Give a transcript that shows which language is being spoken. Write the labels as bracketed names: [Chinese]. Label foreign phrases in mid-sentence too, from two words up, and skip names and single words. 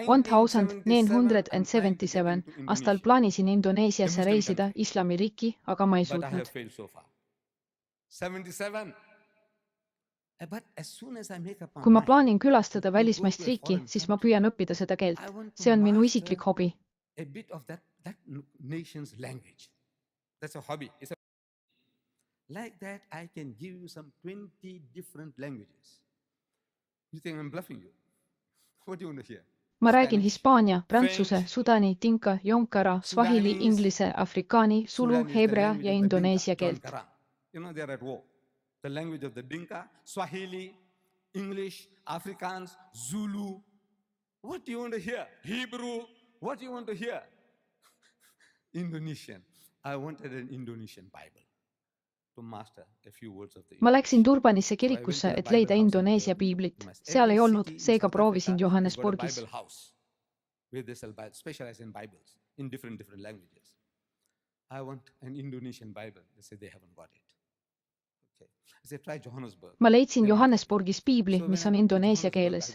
[Estonian] 1977 aastal plaanisin Indoneesiasse reisida Islamiriiki, aga ma ei suutnud. Kui ma plaanin külastada välismaist riiki, siis ma püüan õppida seda keelt. See on minu isiklik hobi. [English] Like that, I can give you some 20 different languages. You think I'm bluffing you? What do you want to hear? [Estonian] Ma räägin hispaania, prantsuse, sudani, tinka, jonkara, swahili, inglise, afrikaani, sulu, hebrea ja indoneesia keelt. [English] You know they are at war. The language of the Dinka, Swahili, English, Afrikaans, Zulu. What do you want to hear? Hebrew. What do you want to hear? Indonesian. I wanted an Indonesian Bible. [Estonian] Ma läksin Durbanisse kirikusse, et leida Indoneesia piiblit. Seal ei olnud, seega proovisin Johannesburgis. Ma leidsin Johannesburgis piibli, mis on indoneesia keeles.